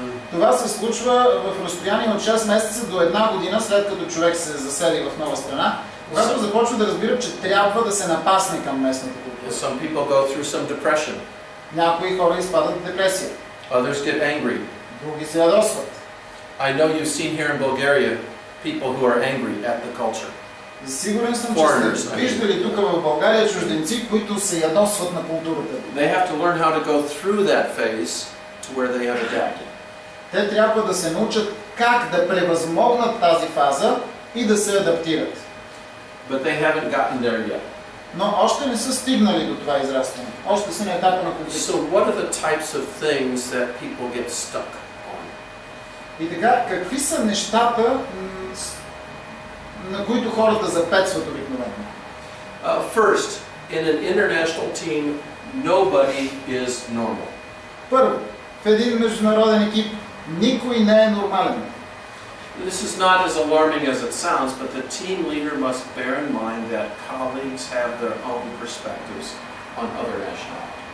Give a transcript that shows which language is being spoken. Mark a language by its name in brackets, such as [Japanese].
[Bulgarian] Това се случва в разстояние от 6 месеца до 1 година, след като човек се засели в нова страна, когато започва да разбира, че трябва да се напасне към местната култура. [English] Some people go through some depression. [Bulgarian] Някои хора изпадат в депресия. [English] Others get angry. [Bulgarian] Други се ядосват. [English] I know you've seen here in Bulgaria people who are angry at the culture. [Bulgarian] Сигурен съм, че сте виждали тук в България чужденци, които се ядосват на културата. [English] They have to learn how to go through that phase to where they have adapted. [Bulgarian] Те трябва да се научат как да превъзмогнат тази фаза и да се адаптират. [English] But they haven't gotten there yet. [Bulgarian] Но още не са стигнали до това израстване. Още са на етапа на конфликта. [English] So what are the types of things that people get stuck on? [Bulgarian] И така, какви са нещата, на които хората запетстват обикновено? [English] First, in an international team, nobody is normal. [Bulgarian] Първо, в един международен екип никой не е нормален. [English] This is not as alarming as it sounds, but the team leader must bear in mind that colleagues have their own perspectives on other nationalities.